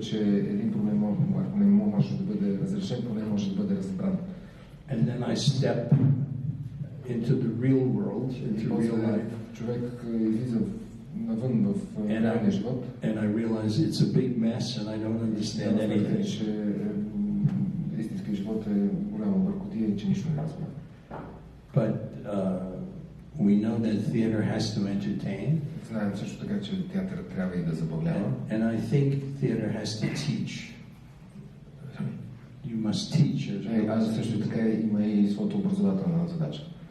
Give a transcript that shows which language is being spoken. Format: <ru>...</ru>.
<bg>Че един проблем не може да бъде разрешен, поне може да бъде разбран.</bg> <en>And then I step into the real world, into real life.</en> <bg>Човек излиза навън в реалния живот.</bg> <en>And I realize it's a big mess and I don't understand anything.</en> <bg>Че истинският живот е голяма бъркотия и че нищо не разбира.</bg> <en>But we know that theater has to entertain.</en> <bg>Знаем също така, че театър трябва и да забавлява.</bg> <en>And I think theater has to teach. You must teach.</en> <bg>Аз също така има и своята образователна задача.</bg>